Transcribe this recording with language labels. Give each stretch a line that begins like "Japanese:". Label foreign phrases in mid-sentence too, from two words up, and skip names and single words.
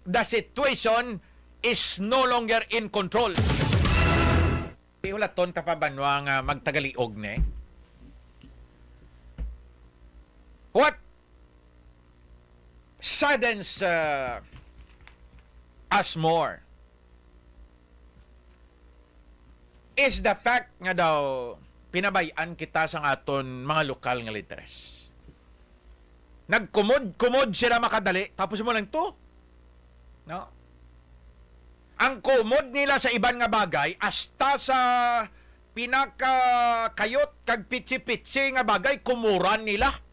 English: The situation is no longer in control.
Hiligaynon: Iulaton ta pa banwa nga magtagaliog ne.
English: What saddens us more is the fact
Hiligaynon: nga daw pinabayan kita sa aton mga lokal nga litres. Nagkumod sila makadali, tapos mo lang to. No? Ang kumod nila sa iban nga bagay, hasta sa pinakakayot kag pitsi-pitsi nga bagay, kumuran nila.